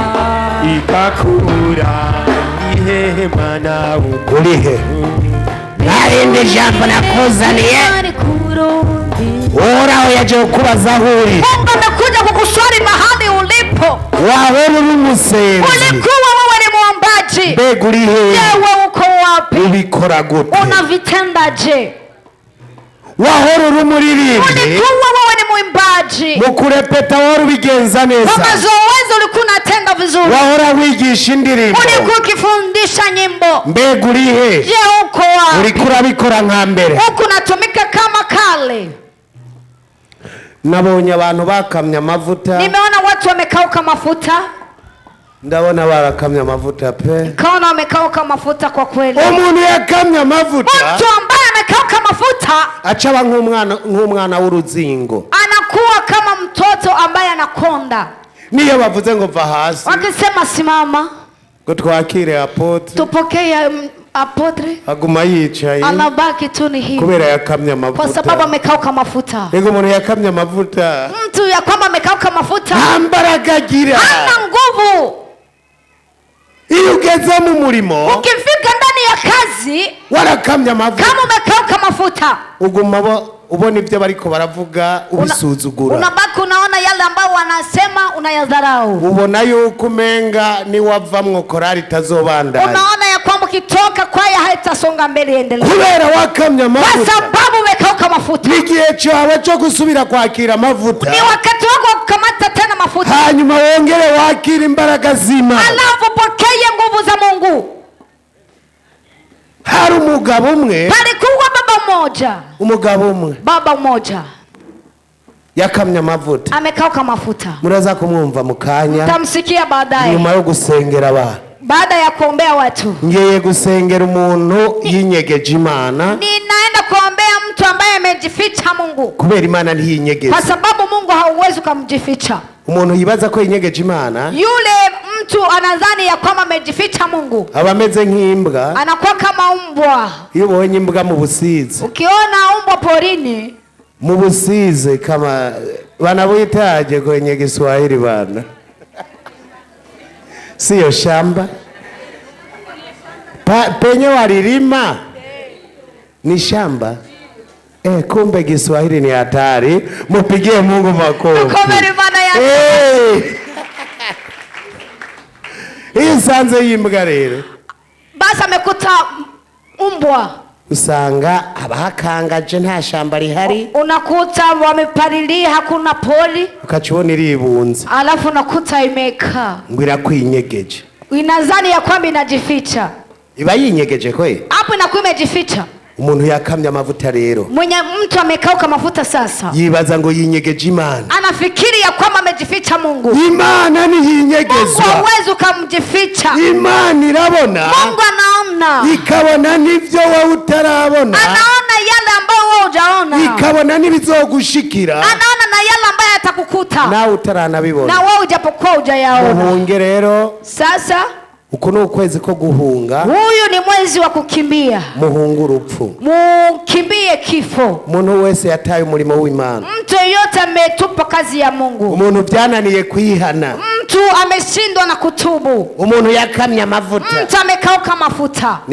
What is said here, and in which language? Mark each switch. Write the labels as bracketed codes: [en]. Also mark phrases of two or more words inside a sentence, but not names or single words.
[rn] ikakura ihehe mwana uri he? Narindi jambo nakuzaniye, Uhoraho yaje kukubaza aho uri. [sw] Mungu amekuja kukuswali mahali ulipo. [rn] Wahora uri umusenzi, [sw] Ulikuwa wewe ni muombaji, [rn] mbega uri he? [sw] wewe uko wapi? [rn] Ubikora gute? [sw] Unavitendaje? [rn] Wahora uri umuririmbyi, [sw] Ulikuwa wewe ni mwimbaji, [rn] mu kurepeta wahora ubigenza kwa neza, [sw] mazoezi ulikuwa unatenda vizuri, [rn] wahora wigisha indirimbo, [sw] ulikuwa ukifundisha nyimbo. [rn] mbega uri he? [sw] Je, uko wapi? [rn] Uriko urabikora nka mbere? [sw] Huku unatumika kama kale. [rn] Nabonye abantu bakamye amavuta, [sw] Nimeona watu wamekauka mafuta, [rn] ndabona barakamye amavuta pe. [sw] kaona wamekauka mafuta kwa kweli. [rn] Umuntu yakamye amavuta, [sw] Mtu ambaye amekauka mafuta [rn] acaba nk'umwana w'uruzingo. [sw] anakuwa kama mtoto ambaye anakonda. [rn] Niyo bavuze ngo va hasi, [sw] Wakisema simama [rn] ngo twakire apotre, [sw] tupokee apotre, [rn] aguma yicaye [sw] anabaki tu ni hivi [rn] kubera yakamye [sw] kwa sababu [rn] amavuta. [sw] amekauka mafuta. [rn] Ego umuntu yakamye amavuta [sw] Mtu ya kwamba amekauka mafuta [rn] nta mbaraga agira. [sw] hana nguvu. [rn] Iyo ugeze mu murimo [sw] Ukifika ndani ya kazi [rn] warakamye amavuta, [sw] kama umekauka mafuta, [rn] uguma ubona ibyo bariko baravuga ubisuzugura, [sw] unabaki unaona yale ambayo wanasema unayadharau. [rn] ubona yuko umenga niwavamwo korari itazobandanya, [sw] Unaona ya kwamba ukitoka kwaya haitasonga mbele, endelea [rn] kubera wakamye [sw] kwa [rn] amavuta. [sw] sababu umekauka mafuta. [rn] N'igihe cyawe cyo gusubira kwakira amavuta, [sw] Ni wakati wako wa kukamata tena mafuta, [rn] hanyuma wongere wakira imbaraga z'Imana. [sw] alafu pokea nguvu za Mungu. [rn] Hari umugabo umwe, [sw] Palikuwa baba mmoja [rn] yakamye amavuta, [sw] amekauka mafuta. [rn] muraza kumwumva mu kanya [sw] Tamsikia baadaye [rn] nyuma yo gusengera abantu. [sw] baada ya kuombea watu. [rn] Ngiye gusengera umuntu yinyegeje Imana, [sw] Ninaenda kuombea mtu ambaye amejificha Mungu, [rn] kubera Imana ntiyinyegeze. [sw] kwa sababu Mungu hauwezi kumjificha. [rn] Umuntu yibaza ko yinyegeje Imana, [sw] Yule mtu anadhani ya kwamba amejificha Mungu, [rn] aba ameze nk'imbwa. [sw] anakuwa kama umbwa. [rn] Iyo ubonye imbwa mu busizi, [sw] Ukiona umbwa porini, [rn] mu busizi [sw] kama wanabuitaje kwenye Kiswahili bana? Sio shamba penye walilima ni shamba. Kumbe Kiswahili ni hatari. Mupigie Mungu makofi. [rn] ukomere Imana ya Hii sanze yimbwa rero, [sw] basi amekuta umbwa, [rn] usanga abakangaje nta shamba rihari, [sw] unakuta wamepalilia, hakuna poli, [rn] ukacibona iribunze, [sw] alafu unakuta imekaa, [rn] ngo irakwinyegeje. [sw] inadhani ya kwamba inajificha. [rn] Iba yinyegeje kwe, [sw] Hapo inakuwa imejificha. [rn] umuntu yakamye amavuta rero, [sw] Mwenye mtu amekauka mafuta sasa [rn] yibaza ngo yinyegeje Imana. [sw] anafikiri ya kwamba amejificha Mungu. [rn] Imana [sw] Mungu [rn] ntiyinyegezwa. [sw] hauwezi ukamjificha. [rn] Imana irabona, [sw] Mungu anaona, [rn] ikabona n'ivyo wowe utarabona, [sw] anaona yale ambayo wewe hujaona, [rn] ikabona n'ibizogushikira [sw] anaona na yale ambayo atakukuta [rn] nawe utaranabibona. [sw] na wewe ujapokuwa hujayaona. [rn] Muhunge rero, [sw] Sasa [rn] uku ni ukwezi ko guhunga. [sw] huyu ni mwezi wa kukimbia, [rn] Muhunga urupfu. [sw] mukimbie kifo. [rn] Umuntu wese yataye umurimo w'Imana, [sw] Mtu yeyote ametupa kazi ya Mungu, [rn] umuntu byananiye kwihana, [sw] mtu ameshindwa na kutubu, [rn] umuntu yakamye amavuta, [sw] mtu amekauka mafuta,